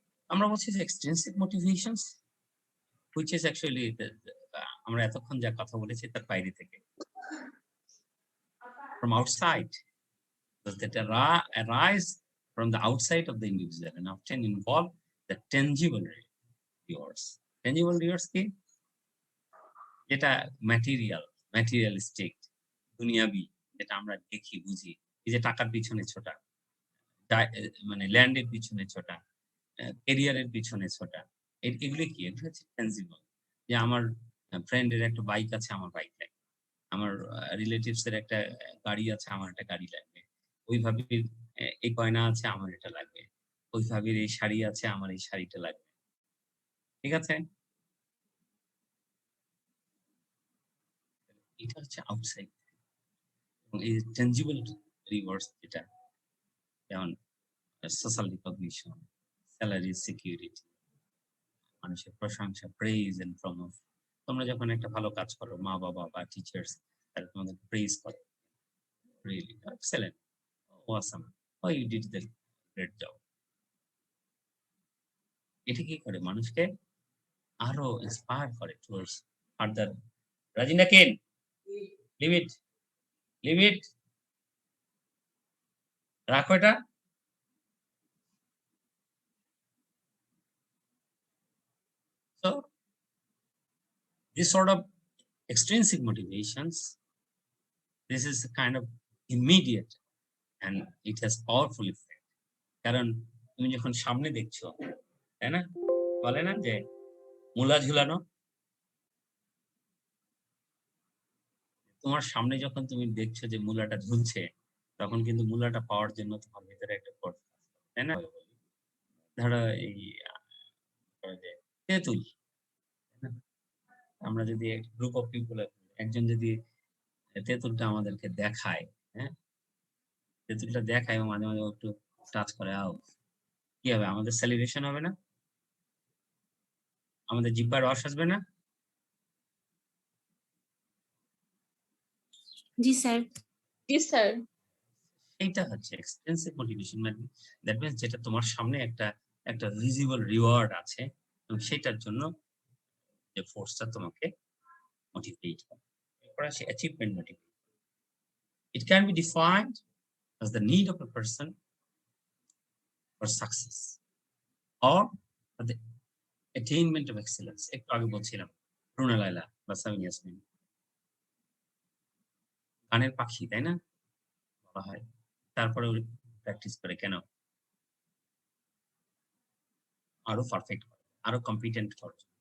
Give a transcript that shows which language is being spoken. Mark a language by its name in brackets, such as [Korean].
[Bangla] আমরা বলছি যে extrinsic motivations [English] which is actually [Bangla] আমরা এতক্ষণ যা কথা বলেছি তার বাইরে থেকে, [English] from outside, that arise from the outside of the individual and often involve the tangible rewards. [Bangla] Tangible rewards কি? যেটা ম্যাটেরিয়ালিস্টিক, দুনিয়াবি, যেটা আমরা দেখি বুঝি, এই যে টাকার পিছনে ছোটা, মানে ল্যান্ডের পিছনে ছোটা, ক্যারিয়ারের পিছনে ছোটা, এগুলো কি? এগুলো হচ্ছে tangible। যে আমার ফ্রেন্ডের একটা বাইক আছে, আমার বাইক লাগবে। আমার রিলেটিভস এর একটা গাড়ি আছে, আমার একটা গাড়ি লাগবে। ওই ভাবির এই গয়না আছে, আমার এটা লাগবে। ওই ভাবির এই শাড়ি আছে, আমার এই শাড়িটা লাগবে। ঠিক আছে? এটা হচ্ছে আউটসাইড। এবং এই tangible rewards যেটা, যেমন সোশ্যাল রিকগনিশন, স্যালারি, সিকিউরিটি, মানুষের প্রশংসা, প্রেইজ এন্ড প্রমোট। তোমরা যখন একটা ভালো কাজ করো, মা-বাবা বা টিচার্স তারা তোমাদেরকে প্রেইজ করে। [English] Really excellent, awesome, oh you did the great job. [Bangla] এটা কি করে? মানুষকে আরো ইন্সপায়ার করে [English] Towards further. [Bangla] রাজিনা কেন, লিভ ইট, লিভ ইট, রাখো এটা। [English] So this sort of extrinsic motivations, this is a kind of immediate and it has powerful effect. [Bangla] কারণ তুমি যখন সামনে দেখছো, তাই না, বলে না যে মূলা ঝুলানো, তোমার সামনে যখন তুমি দেখছো যে মূলাটা ঝুলছে, তখন কিন্তু মূলাটা পাওয়ার জন্য তোমার ভিতরে একটা ফোর্স, তাই না? ধরো এই যে তেঁতুল, আমরা যদি গ্রুপ অফ পিপল, একজন যদি তেঁতুলটা আমাদেরকে দেখায়, হ্যাঁ, তেঁতুলটা দেখায় এবং মাঝে মাঝে একটু টাচ করে, আও কি হবে? আমাদের সেলিব্রেশন হবে না? আমাদের জিহ্বার রস আসবে না? জি স্যার। জি স্যার। এইটা হচ্ছে এক্সপেন্সিভ মোটিভেশন। মানে [English] that means [Bangla] যেটা তোমার সামনে একটা ভিজিবল রিওয়ার্ড আছে এবং সেটার জন্য যে ফোর্সটা তোমাকে মোটিভেট করে। এরপর আসে achievement motivation. [English] It can be defined as the need of a person for success or for the attainment of excellence. [Bangla] একটু আগে বলছিলাম রুনা লায়লা বা সামিন ইয়াসমিন গানের পাখি, তাই না বলা হয়। তারপরে প্র্যাকটিস করে কেন? আরো পারফেক্ট করে, আরো কম্পিটেন্ট করে।